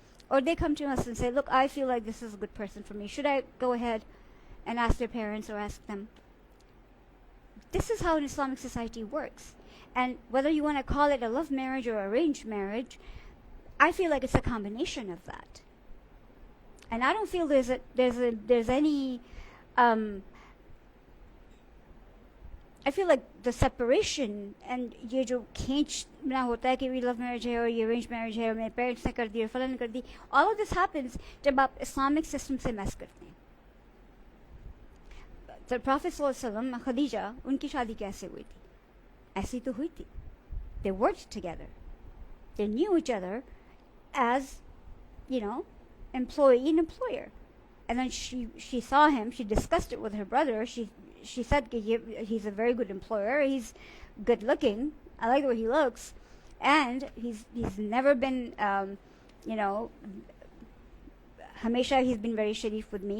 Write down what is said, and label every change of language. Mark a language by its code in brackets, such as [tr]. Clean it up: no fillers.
[en] Or they come to us and say, look, I feel like this is a good person for me. Should I go ahead and ask their parents or ask them? This is how an Islamic society works. And whether you want to call it a love marriage or arranged marriage, I feel like it's a combination of that. And I don't feel there's any. I feel like the separation and [hi] ये जो खींच ना होता है कि [en] we love marriage [hi] है और ये arranged marriage है और मेरे parents ने कर दी और फलां ने कर दी, [en] all of this happens [hi] जब आप Islamic system से mess करते हैं. तो Prophet sallallahu alaihi wasallam Khadija उनकी शादी कैसे हुई थी? ऐसी तो हुई थी. [en] They worked together. They knew each other as, employee and employer. And then she saw him. She discussed it with her brother. She said he's a very good employer. He's good looking. I like the way he looks, and he's never been Hamesha he's been very sharif with me.